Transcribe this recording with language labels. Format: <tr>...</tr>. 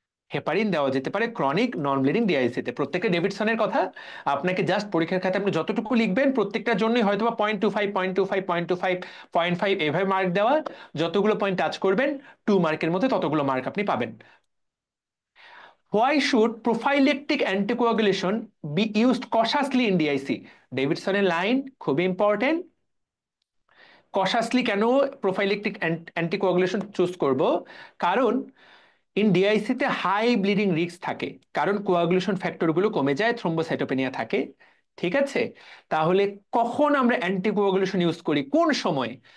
<bn>Heparin দেওয়া যেতে পারে ক্রনিক নন ব্লিডিং ডিআইসি তে। প্রত্যেকটা ডেভিডসনের কথা আপনাকে জাস্ট পরীক্ষার খাতে আপনি যতটুকু লিখবেন, প্রত্যেকটার জন্যই হয়তো বা 0.25 0.25 0.25 0.5 এভাবে মার্ক দেওয়া। যতগুলো পয়েন্ট টাচ করবেন 2 মার্কের মধ্যে ততগুলো মার্ক আপনি পাবেন।</bn> <en>Why should prophylactic anticoagulation be used cautiously in DIC?</en> <bn>ডেভিডসনের line খুবই ইম্পর্টেন্ট। কশাসলি কেন প্রোফাইলেকটিক অ্যান্টিকোয়াগুলেশন চুজ করব? কারণ ইন ডিআইসি তে হাই ব্লিডিং রিস্ক থাকে, কারণ কোয়াগুলেশন ফ্যাক্টরগুলো কমে যায়, থ্রোম্বোসাইটোপেনিয়া থাকে। ঠিক আছে, তাহলে কখন আমরা অ্যান্টিকোয়াগুলেশন ইউজ করি, কোন সময়?</bn>